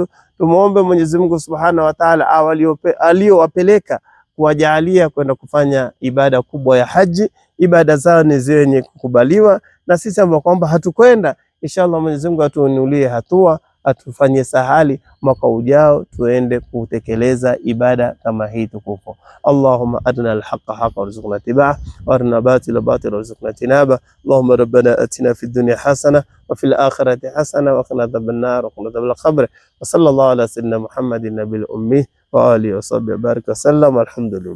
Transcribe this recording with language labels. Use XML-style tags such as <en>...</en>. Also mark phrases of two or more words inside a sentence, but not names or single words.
<sw>Tumuombe Mwenyezi Mungu</sw> <ar>سبحانه وتعالى</ar> <sw>aliowapeleka kuwajalia kwenda kufanya ibada kubwa ya haji, ibada zao ni zenye kukubaliwa. Na sisi ambao kwamba hatukwenda, inshallah Mwenyezi Mungu atuinulie hatua, atufanyie sahali mwaka ujao tuende kutekeleza ibada kama hii tukufu.</sw> <ar>اللهم أرنا الحق حقا وارزقنا اتباعه وأرنا الباطل باطلا وارزقنا اجتنابه. اللهم ربنا آتنا في الدنيا حسنة وفي الآخرة حسنة وقنا عذاب النار وقنا عذاب القبر. وصلى الله على سيدنا محمد النبي الأمي وآله وصحبه بارك سلم.</ar>